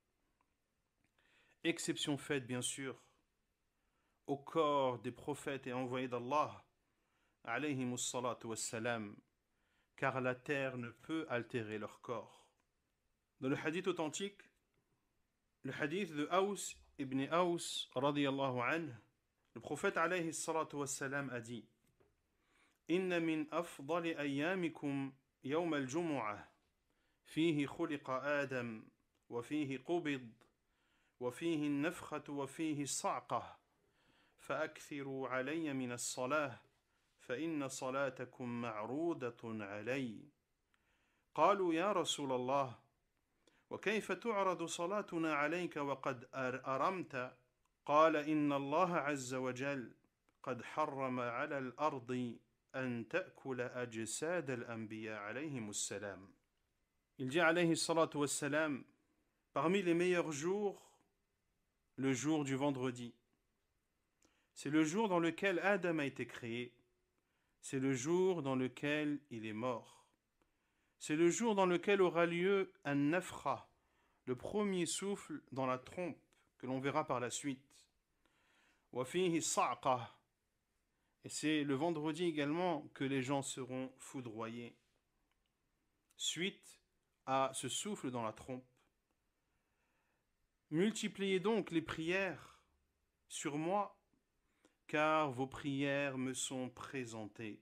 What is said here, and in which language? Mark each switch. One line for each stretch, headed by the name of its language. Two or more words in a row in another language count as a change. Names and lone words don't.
French: Exception faite, bien sûr, au corps des prophètes et envoyés d'Allah,
Arabic: عليهم الصلاة والسلام,
French: car la terre ne peut altérer leur corps. Dans le hadith authentique, le hadith de Aws ibn Aws
Arabic: رضي الله عنه,
French: le prophète
Arabic: عليه الصلاة والسلام
French: a dit:
Arabic: إن من أفضل أيامكم يوم الجمعة فيه خلق آدم وفيه قبض وفيه النفخة وفيه الصعقة فأكثروا علي من الصلاة فإن صلاتكم معرودة علي. قالوا: يا رسول الله، وكيف تعرض صلاتنا عليك وقد أرمت؟ قال: إن الله عز وجل قد حرم على الأرض أن تأكل أجساد الأنبياء عليهم السلام.
French: Il dit
Arabic: عليه الصلاة والسلام:
French: parmi les meilleurs jours, le jour du vendredi. C'est le jour dans lequel Adam a été créé. C'est le jour dans lequel il est mort. C'est le jour dans lequel aura lieu un nafra, le premier souffle dans la trompe, que l'on verra par la suite.
Arabic: وفيه الصعقة.
French: Et c'est le vendredi également que les gens seront foudroyés, suite à ce souffle dans la trompe. Multipliez donc les prières sur moi, car vos prières me sont présentées.